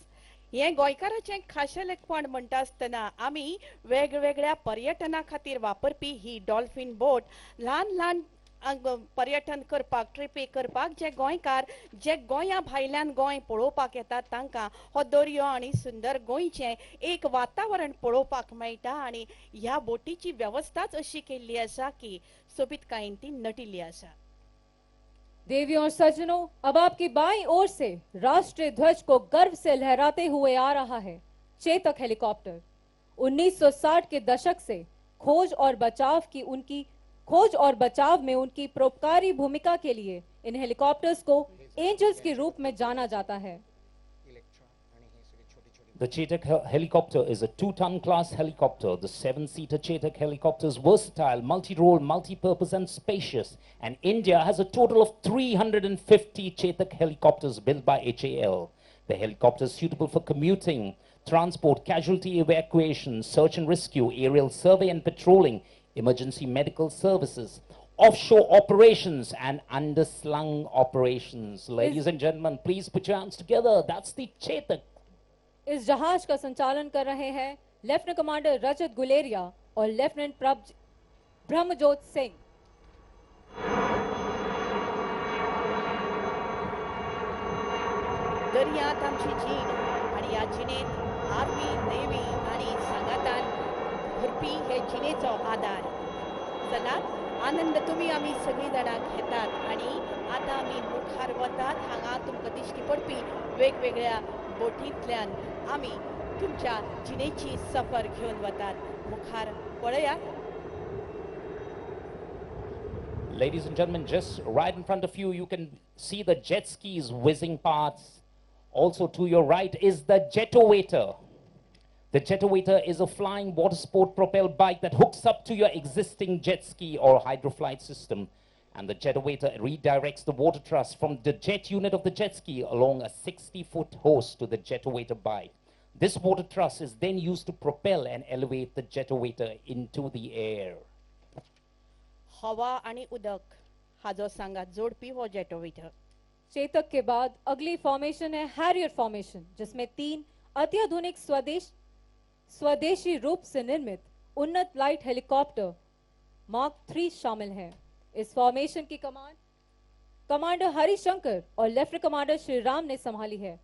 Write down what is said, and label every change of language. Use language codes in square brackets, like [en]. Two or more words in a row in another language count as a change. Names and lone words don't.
[kok] हे गोंयकाराचे खाशेलेपण म्हणटा आसतना आमी वेगवेगळ्या पर्यटना खातीर वापरपी ही [en] dolphin boat [kok] ल्हान ल्हान पर्यटन करपाक, ट्रिपी करपाक जे गोंयकार जे गोंया भायल्यान गोंय पळोवपाक येतात तांकां हो दर्यो आनी सुंदर गोंयचें एक वातावरण पळोवपाक मेळटा आनी ह्या बोटीची वेवस्थाच अशी केल्ली आसा की सोबीतकायेन ती नटिल्ली आसा। [hi] देवियों और सज्जनों, अब आपकी बाईं ओर से राष्ट्रीय ध्वज को गर्व से लहराते हुए आ रहा है चेतक हेलीकॉप्टर। 1960 के दशक से खोज और बचाव में उनकी परोपकारी भूमिका के लिए इन हेलीकॉप्टर्स को एंजल्स के रूप में जाना जाता है। [en] The Chetak helicopter is a 2-ton class helicopter. The 7-seater Chetak helicopter is versatile, multi-role, multi-purpose and spacious. And India has a total of 350 Chetak helicopters built by HAL. The helicopter is suitable for commuting, transport, casualty evacuation, search and rescue, aerial survey and patrolling, emergency medical services, offshore operations and underslung operations. Ladies and gentlemen, please put your hands together. That's the Chetak. [hi] इस जहाज का संचालन कर रहे हैं लेफ्टिनेंट कमांडर रजत गुलेरिया और लेफ्टिनेंट ब्रह्मजोत सिंह। [kok] दर्यांत आमची जीण आणि ह्या जिणेंत [en] army navy [kok] आणि सांगातान भरपी हे जिणेचो आधार चलात आनंद तुमी आमी सगळीं जाणां घेतात आणि आतां आमी मुखार वतात हांगा तुमकां दिश्टी पडपी वेगवेगळ्या बोटींतल्यान आमी तुमच्या जिणेची सफर घेवन वतात मुखार पळयात। [en] Ladies and gentlemen, just right in front of you, you can see the jet skis whizzing past. Also to your right is the Jetowator. The Jetowator is a flying water sport propelled bike that hooks up to your existing jet ski or hydroflight system. And the Jetowator redirects the water truss from the jet unit of the jet ski along a 60-foot hose to the Jetowator bike. This water truss is then used to propel and elevate the Jetowator into the air. [kok] हवा आणि उदक हाजो सांगात जोडपी हो जेटोवेटर। [hi] चेतक के बाद अगली फॉर्मेशन है [en] Harrier formation, [hi] जिसमें 3 अत्याधुनिक स्वदेशी रूप से निर्मित उन्नत लाइट हेलीकॉप्टर मार्क 3 शामिल हैं। इस फॉर्मेशन की कमान कमांडर हरिशंकर और लेफ्टिनेंट कमांडर श्री राम ने संभाली है।